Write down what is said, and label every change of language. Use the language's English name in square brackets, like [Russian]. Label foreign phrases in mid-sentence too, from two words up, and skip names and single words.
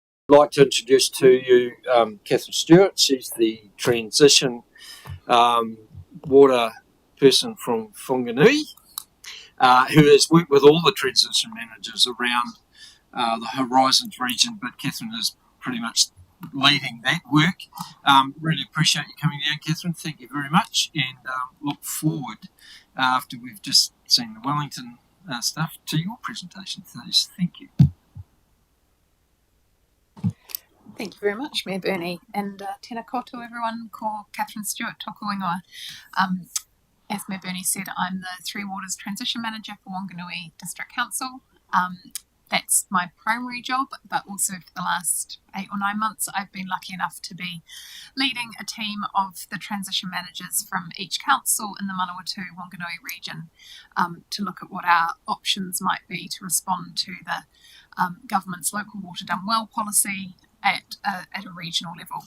[English] like to introduce to you Catherine Stewart. She's the transition water person from Whanganui, who has worked with all the transition managers around the Horizons region, but Catherine is pretty much leading that work. Really appreciate you coming down, Catherine. Thank you very much, and look forward, after we've just seen the Wellington stuff, to your presentation. Thank you. Thank you very much, Mayor Bernie, and [Māori] tēnā koutou [English] everyone, [Māori] ko Catherine Stewart tōku ingoa. [English] As Mayor Bernie said, I'm the Three Waters Transition Manager for Wanganui District Council. That's my primary job, but also for the last 8 or 9 months, I've been lucky enough to be leading a team of the transition managers from each council in the Manawatu Wanganui region to look at what our options might be to respond to the government's local water done well policy at a regional level.